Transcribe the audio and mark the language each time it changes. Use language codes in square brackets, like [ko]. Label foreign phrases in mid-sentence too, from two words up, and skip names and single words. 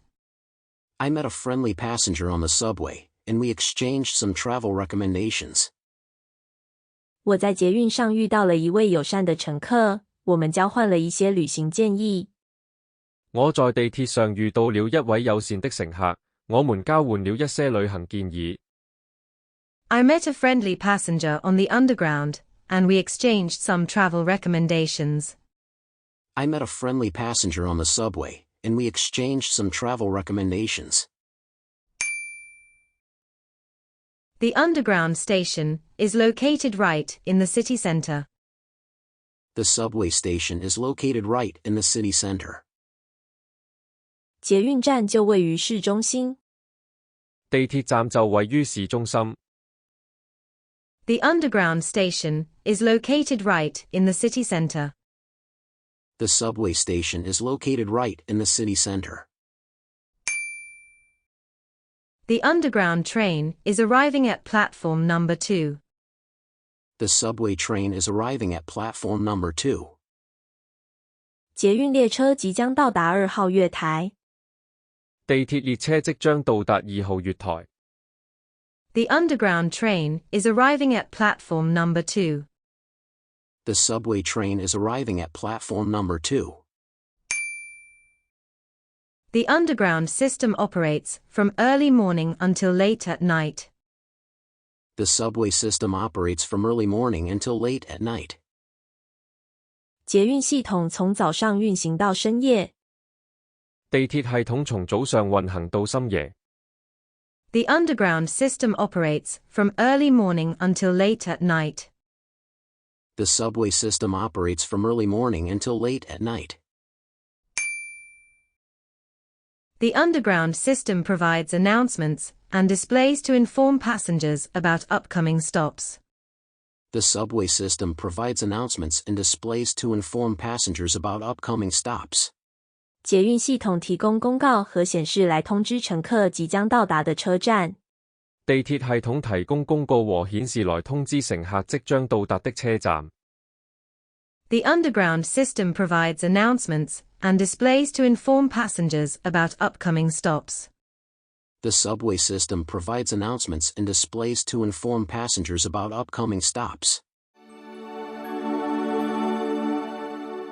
[en] I met a friendly passenger on the subway, and we exchanged some travel recommendations. [zh] 我在捷運上遇到了一位友善的乘客，我們交換了一些旅行建議。我在地鐵上遇到了一位友善的乘客，我們交換了一些旅行建議。 [en] I met a friendly passenger on the underground, and we exchanged some travel recommendations. I met a friendly passenger on the subway, and we exchanged some travel recommendations. The underground station is located right in the city center. The subway station is located right in the city center. [zh] 捷運站就位於市中心。地鐵站就位於市中心。 [en] The underground station is located right in the city center. The subway station is located right in the city center. The underground train is arriving at platform number 2. The subway train is arriving at platform number 2. [zh] 捷運列車即將到達2號月台。地鐵列車即將到達2號月台。 [en] The underground train is arriving at platform number 2. The subway train is arriving at platform number 2. The underground system operates from early morning until late at night. The subway system operates from early morning until late at night. [zh] 捷運系統從早上運行到深夜。地鐵系統從早上運行到深夜。 [en] The underground system operates from early morning until late at night. The subway system operates from early morning until late at night. The underground system provides announcements and displays to inform passengers about upcoming stops. The subway system provides announcements and displays to inform passengers about upcoming stops. [zh] 捷运系統提供公告和顯示來通知乘客即將到達的車站。地鐵系統提供公告和顯示來通知乘客即將到達的車站。 [en] The underground system provides announcements and displays to inform passengers about upcoming stops. The subway system provides announcements and displays to inform passengers about upcoming stops. Thanks for watching.